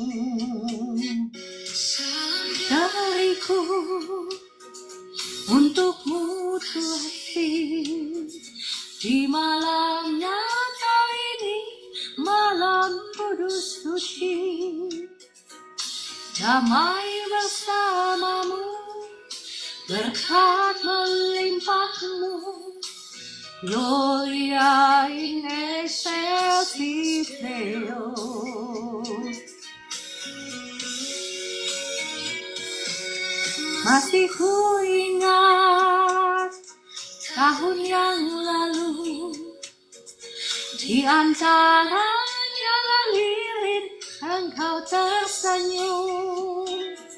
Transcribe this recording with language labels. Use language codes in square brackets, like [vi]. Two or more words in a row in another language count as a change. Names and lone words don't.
[id] Dariku untukmu Tuhan, di malam nyata ini, malam kudus suci, damai bersamamu, berkat melimpahmu, [la] Gloria in excelsis Deo. [id] Masih ku ingat tahun yang lalu, di antara jalan lilin engkau tersenyum.